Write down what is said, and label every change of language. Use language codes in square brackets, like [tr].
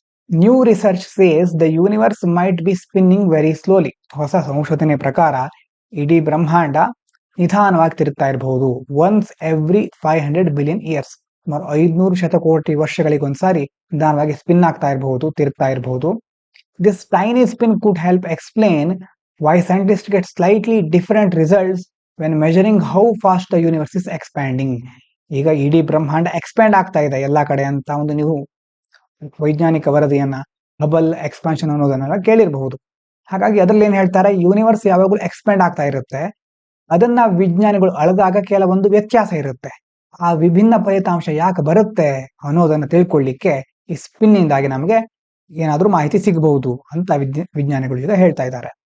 [en] New research says the universe might be spinning very slowly. [kn] ಹೊಸ ಸಂಶೋಧನೆ ಪ್ರಕಾರ ಇಡೀ ಬ್ರಹ್ಮಾಂಡ ನಿಧಾನವಾಗಿ ತಿರುಗ್ತಾ ಇರಬಹುದು. [en] once every 500 billion years, [kn] ಸುಮಾರು 500 ಶತಕೋಟಿ ವರ್ಷಗಳಿಗೊಂದ್ಸಾರಿ ನಿಧಾನವಾಗಿ ಸ್ಪಿನ್ ಆಗ್ತಾ ಇರಬಹುದು, ತಿರುಗ್ತಾ ಇರಬಹುದು. [en] This tiny spin could help explain why scientists get slightly different results when measuring how fast the universe is expanding. [kn] ಈಗ ಇಡೀ ಬ್ರಹ್ಮಾಂಡ ಎಕ್ಸ್ಪ್ಯಾಂಡ್ ಆಗ್ತಾ ಇದೆ ಎಲ್ಲಾ ಕಡೆ ಅಂತ ಒಂದು ನೀವು ವೈಜ್ಞಾನಿಕ ವರದಿಯನ್ನ, ಹಬಲ್ ಎಕ್ಸ್ಪಾನ್ಷನ್ ಅನ್ನೋದನ್ನೆಲ್ಲ ಕೇಳಿರಬಹುದು. ಹಾಗಾಗಿ ಅದರಲ್ಲಿ ಏನ್ ಹೇಳ್ತಾರೆ, ಯೂನಿವರ್ಸ್ ಯಾವಾಗಲೂ ಎಕ್ಸ್ಪ್ಯಾಂಡ್ ಆಗ್ತಾ ಇರುತ್ತೆ, ಅದನ್ನ ವಿಜ್ಞಾನಿಗಳು ಅಳೆದಾಗ ಕೆಲವೊಂದು ವ್ಯತ್ಯಾಸ ಇರುತ್ತೆ. ಆ ವಿಭಿನ್ನ ಫಲಿತಾಂಶ ಯಾಕೆ ಬರುತ್ತೆ ಅನ್ನೋದನ್ನ ತಿಳ್ಕೊಳ್ಳಿಕ್ಕೆ ಈ ಸ್ಪಿನ್ನಿಂದಾಗಿ ನಮಗೆ ಏನಾದ್ರೂ ಮಾಹಿತಿ ಸಿಗಬಹುದು ಅಂತ ವಿಜ್ಞಾನಿಗಳು ಈಗ ಹೇಳ್ತಾ ಇದ್ದಾರೆ.